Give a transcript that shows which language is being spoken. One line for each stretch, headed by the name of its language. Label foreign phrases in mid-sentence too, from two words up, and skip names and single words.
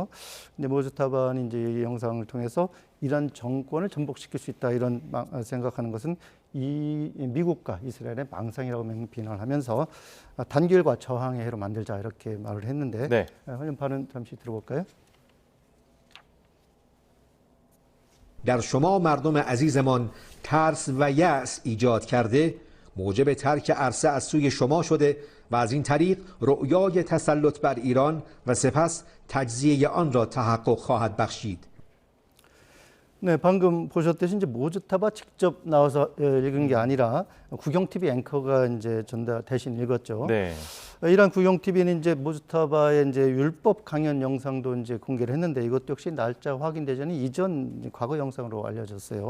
Korean: 근데 모즈타바는 이제 이 영상을 통해서 이란 정권을 전복시킬 수 있다 이런 생각하는 것은 이 미국과 이스라엘의 망상이라고 비난을 하면서 단결과 저항의 해로 만들자 이렇게 말을 했는데 네. 화면판은 잠시 들어볼까요?
Persian: در شما مردم عزیزمان ترس و یأس ایجاد کرده موجب ترک عرصه از سوی شما شده و از این طریق رؤیای تسلط بر ایران و سپس تجزیه آن را تحقق خواهد بخشید.
Korean: 네, 방금 보셨듯이 이제 모즈타바 직접 나와서 읽은 게 아니라 국영 TV 앵커가 이제 대신 읽었죠. 네. 이란 국영 TV는 이제 모즈타바의 이제 율법 강연 영상도 이제 공개를 했는데 이것도 역시 날짜 확인되지 않은 이전 과거 영상으로 알려졌어요.